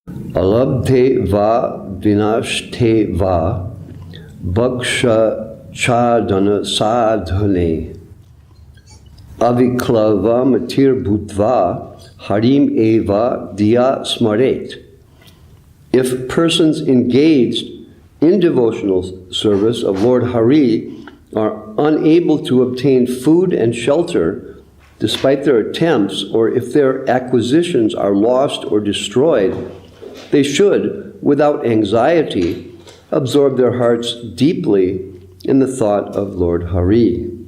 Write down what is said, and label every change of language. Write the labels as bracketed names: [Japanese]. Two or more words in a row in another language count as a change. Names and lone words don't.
[Sanskrit] अलब्धे वा विनष्टे वा भक्ष छादन साधने अविक्लव मतिर् भूत्वा हरिम् एव दिया स्मरेत्. [English] If persons engaged in devotional service of Lord Hari are unable to obtain food and shelter despite their attempts, or if their acquisitions are lost or destroyed, they should, without anxiety, absorb their hearts deeply in the thought of Lord Hari.